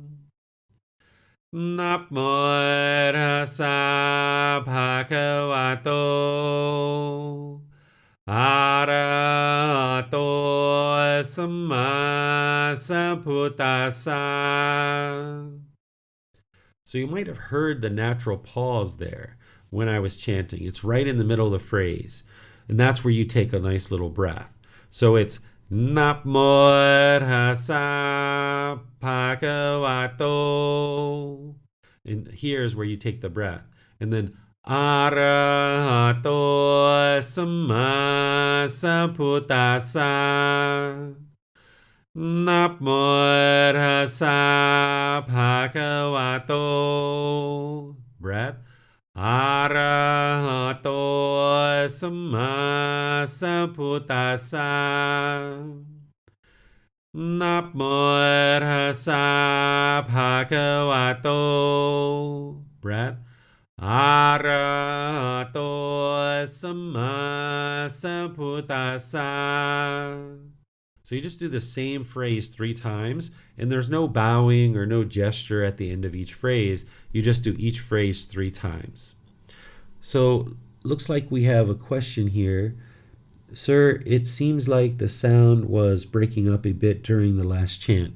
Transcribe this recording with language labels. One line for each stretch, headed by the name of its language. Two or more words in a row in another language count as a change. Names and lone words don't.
Pali: Namo tassa bhagavato arahato samma sambuddhassa.
English: So you might have heard the natural pause there when I was chanting. It's right in the middle of the phrase. And that's where you take a nice little breath. So it's
Pali: Namo tassa bhagavato.
English: And here's where you take the breath. And then
Pali: arahato samma sambuddhassa. Namo tassa bhagavato. Breath. Arahato samma sambuddhassa. Namo tassa bhagavato. Breath. Arahato samma sambuddhassa.
English: So you just do the same phrase 3 times, and there's no bowing or no gesture at the end of each phrase. You just do each phrase 3 times. So looks like we have a question here. Sir, it seems like the sound was breaking up a bit during the last chant.